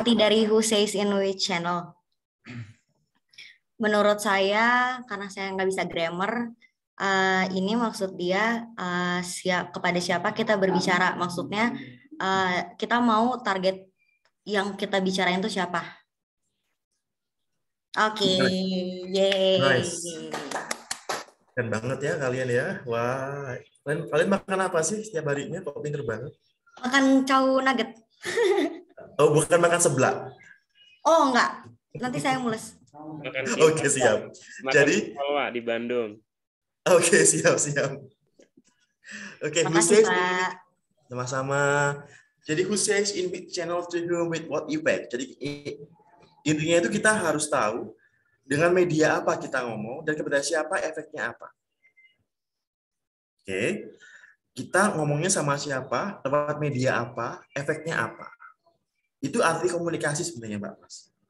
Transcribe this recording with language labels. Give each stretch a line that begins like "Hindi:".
Indonesian: Arti dari
English: who says in which channel?
Indonesian: Menurut saya, karena saya nggak bisa grammar, ini maksud dia kepada siapa kita berbicara. Maksudnya kita mau target yang kita bicarain itu siapa? Oke, yeay. Nice. Keren banget ya kalian ya. Wah, kalian makan apa sih setiap harinya? Kok pinter banget? Makan cow nugget. Oh, bukan makan seblak. Oh, enggak. Nanti saya mules. Oke, siap. Jadi di Bandung. Oke, siap. Oke,
English: who says
Indonesian: Pak. sama-sama. Jadi
English: who says in which channel to whom with what effect.
Indonesian: Jadi intinya itu kita harus tahu dengan media apa kita ngomong dan kepada siapa efeknya apa. Oke. Kita ngomongnya sama siapa, lewat media apa, efeknya apa. Itu arti komunikasi sebenarnya, Mbak Mas.